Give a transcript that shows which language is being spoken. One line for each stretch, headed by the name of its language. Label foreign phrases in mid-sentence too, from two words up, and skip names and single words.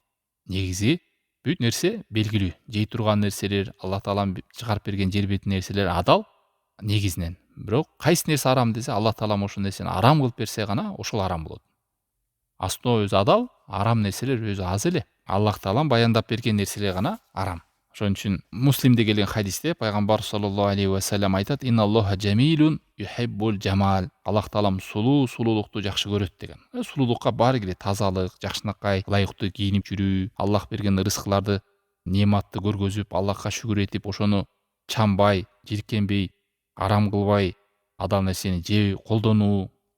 Kyrgyz: Негизи бүт нерсе белгилүү. Жей турган нерселер, Аллах Таалам чыгарып берген жер бетинин нерселер адал негизинен. Бирок кайсы нерсе арам десе, Аллах Таалам ошол нерсени арам кылып берсе гана ошол арам болот. Основа өзү адал, арам нерселер өзү аз эле. Аллах Таалам баяндап берген нерселер гана арам. Ошон үчүн Муслимде келген хадисте пайгамбар
Arabic: صلى الله عليه وسلم
Kyrgyz: айтат:
Arabic: "إن الله جميل يحب الجمال".
Kyrgyz: Аллах Таалам сулуулукту жакшы көрөт деген. Сулуулукка баары кирет: тазалык, жакшынакай, ылайыктуу кийинип жүрүү, Аллах берген рызкыларды, неаматты көргөзүп, Аллахка шүгүр этип, ошону чамбай, жиркенбей, арам кылбай, адал нерсени жеп колдонуу.